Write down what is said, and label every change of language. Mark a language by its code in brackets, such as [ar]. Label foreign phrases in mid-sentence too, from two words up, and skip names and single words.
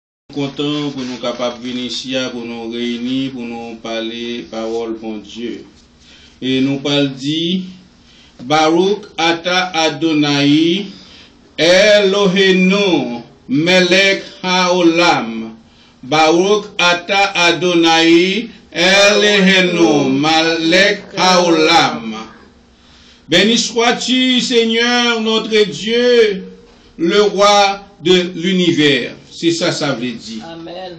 [fr] Content pour nous capables de venir ici, pour nous réunir, pour nous parler parole pour Dieu. Et nous parlons dit, [he] ברוך אתה אדוני אלוהינו מלך העולם. ברוך אתה אדוני אלוהינו מלך העולם. [fr] Béni sois-tu, Seigneur, notre Dieu, le roi de l'univers. C'est ça, ça veut dire. Amen.